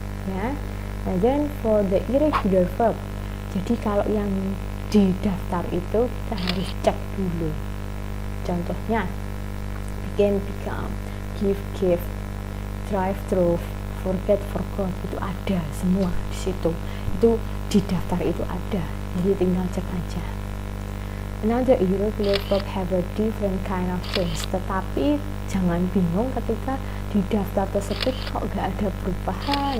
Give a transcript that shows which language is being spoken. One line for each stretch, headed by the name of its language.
Indonesian: Ya.
English: And then for the irregular verb,
Indonesian: jadi kalau yang di daftar itu kita harus cek dulu. Contohnya begin, become, give, give, drive, drove, forget, forgot, itu ada semua di situ. Itu di daftar itu ada, jadi tinggal cek aja.
English: Another irregular verb have a different kind of change.
Indonesian: Tetapi jangan bingung ketika di daftar tersebut kok gak ada perubahan.